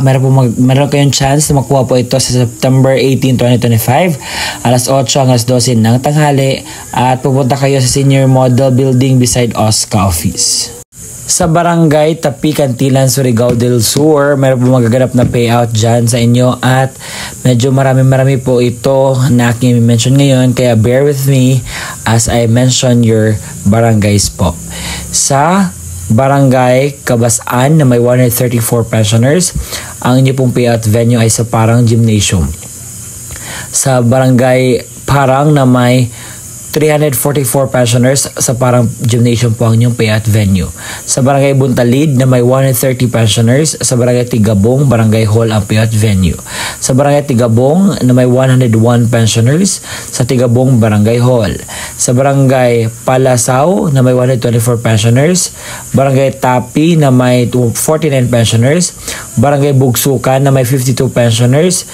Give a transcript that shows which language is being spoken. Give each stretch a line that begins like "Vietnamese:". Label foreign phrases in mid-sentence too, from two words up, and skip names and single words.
Filipino: Meron kayong chance na makuha po ito sa September 18, 2025, alas 8 hanggang alas 12 ng tanghali at pupunta kayo sa Senior Model Building beside OSCA Office. Sa Barangay Tapi, Cantilan, Surigao del Sur, meron po magaganap na payout dyan sa inyo at medyo marami po ito na aking mention ngayon, kaya
English: bear with me as I mention your barangays
Filipino: po. Sa Barangay Kabasan na may 134 pensioners, ang inyo pong
English: payout venue
Filipino: ay sa Parang Gymnasium. Sa Barangay Parang na may 344 pensioners, sa Parang Gymnasium po ang inyong
English: payout venue.
Filipino: Sa Barangay Buntalid na may 130 pensioners, sa Barangay Tigabong, Barangay Hall ang
English: payout venue.
Filipino: Sa Barangay Tigabong na may 101 pensioners, sa Tigabong Barangay Hall. Sa Barangay Palasaw na may 124 pensioners, Barangay Tapi na may 49 pensioners, Barangay Bugsukan na may 52 pensioners.